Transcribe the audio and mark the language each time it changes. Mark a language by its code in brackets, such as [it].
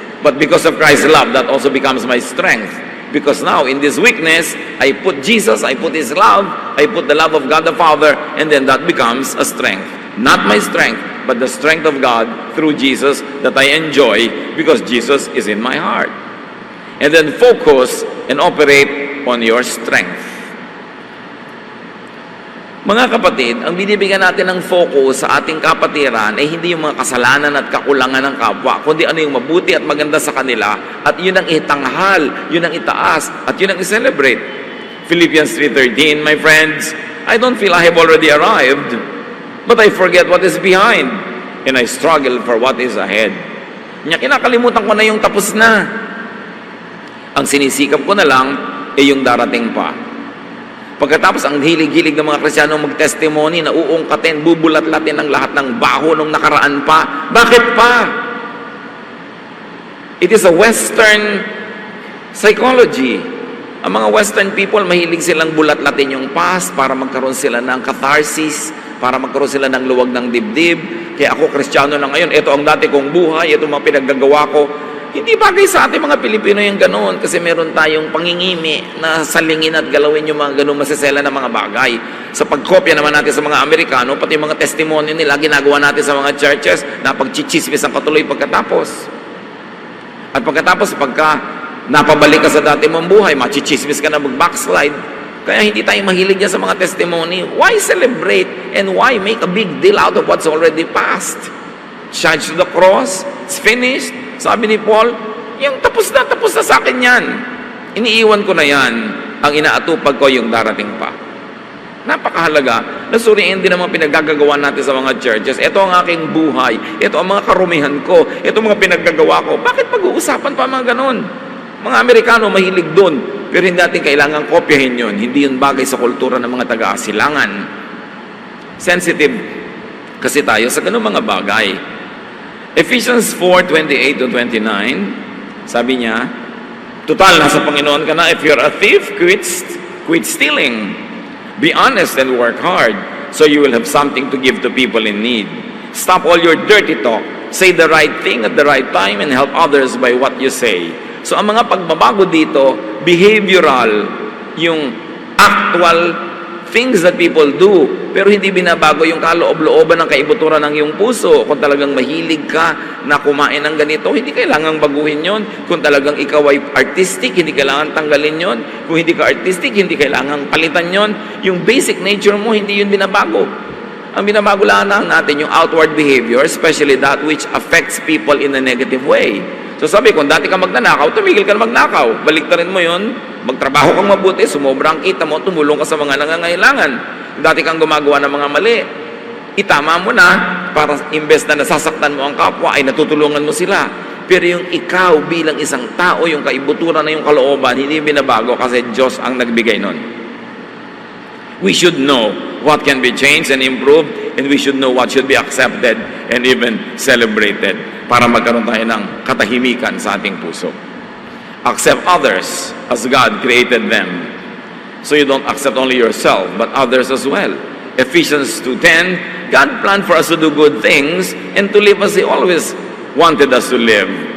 [en] But because of Christ's love, that also becomes my strength. Because now, in this weakness, I put Jesus, I put His love, I put the love of God the Father, and then that becomes a strength. Not my strength, but the strength of God through Jesus that I enjoy because Jesus is in my heart. And then focus and operate on your strength. [tl] Mga kapatid, ang binibigyan natin ng focus sa ating kapatiran ay hindi yung mga kasalanan at kakulangan ng kapwa, kundi ano yung mabuti at maganda sa kanila, at yun ang itanghal, yun ang itaas, at yun ang i-celebrate. [en] Philippians 3:13, my friends, I don't feel I have already arrived, but I forget what is behind, and I struggle for what is ahead. [tl] Kinakalimutan ko na yung tapos na. Ang sinisikap ko na lang ay yung darating pa. Pagkatapos, ang hilig-hilig ng mga Kristiyano mag-testimony na uungkatin, bubulat-latin ang lahat ng baho nung nakaraan pa. Bakit pa? [en] It is a Western psychology. [tl] Ang mga Western people, mahilig silang bulat-latin yung past para magkaroon sila ng catharsis, para magkaroon sila ng luwag ng dibdib. Kaya ako, Kristiyano na ngayon, ito ang dati kong buhay, ito mga pinaggagawa ko. Hindi bagay sa ating mga Pilipino yung ganoon kasi meron tayong pangingimi na salingin at galawin yung mga ganoong masasela na mga bagay. Sa pagkopya naman natin sa mga Amerikano, pati yung mga testimony nila, ginagawa natin sa mga churches na pagchichismis ang katuloy pagkatapos. At pagkatapos, pagka napabalik ka sa dati mong buhay, machichismis ka na mag-backslide. Kaya hindi tayo mahilig yan sa mga testimony. [en] Why celebrate and why make a big deal out of what's already past? Charge to the cross, it's finished. [tl] Sabi ni Paul, yung tapos na sa akin yan. Iniiwan ko na yan. Ang inaatupag ko yung darating pa. Napakahalaga na suriin din ang mga pinaggagawa natin sa mga churches. Ito ang aking buhay. Ito ang mga karumihan ko. Ito ang mga pinaggagawa ko. Bakit pag-uusapan pa mga ganon? Mga Amerikano mahilig doon. Pero hindi natin kailangan kopyahin yun. Hindi yun bagay sa kultura ng mga taga-asilangan. Sensitive kasi tayo sa ganung mga bagay. Ephesians 4:28-29, sabi niya, total, nasa Panginoon ka na. [en] If you're a thief, quit stealing. Be honest and work hard so you will have something to give to people in need. Stop all your dirty talk. Say the right thing at the right time and help others by what you say. [tl] So ang mga pagbabago dito, behavioral, yung [en] actual things that people do, [tl] pero hindi binabago yung kaloob-looban ng kaibuturan ng iyong puso. Kung talagang mahilig ka na kumain ng ganito, hindi kailangang baguhin yon. Kung talagang ikaw ay artistic, hindi kailangan tanggalin yon. Kung hindi ka artistic, hindi kailangang palitan yon. Yung basic nature mo, hindi yun binabago. Ang binabago lang natin yung [en] outward behavior, especially that which affects people in a negative way. [tl] So sabi, kung dati ka magnanakaw, tumigil ka na magnakaw. Baliktarin mo yon, magtrabaho kang mabuti, sumobra ang kita mo, tumulong ka sa mga nangangailangan. Dati kang gumagawa ng mga mali, itama mo na, para imbes na nasasaktan mo ang kapwa, ay natutulungan mo sila. Pero yung ikaw bilang isang tao, yung kaibuturan na yung kalooban, hindi binabago kasi Diyos ang nagbigay nun. [en] We should know what can be changed and improved, and we should know what should be accepted and even celebrated [tl] para magkaroon tayo ng katahimikan sa ating puso. [en] Accept others as God created them. So you don't accept only yourself, but others as well. Ephesians 2:10, God planned for us to do good things and to live as He always wanted us to live.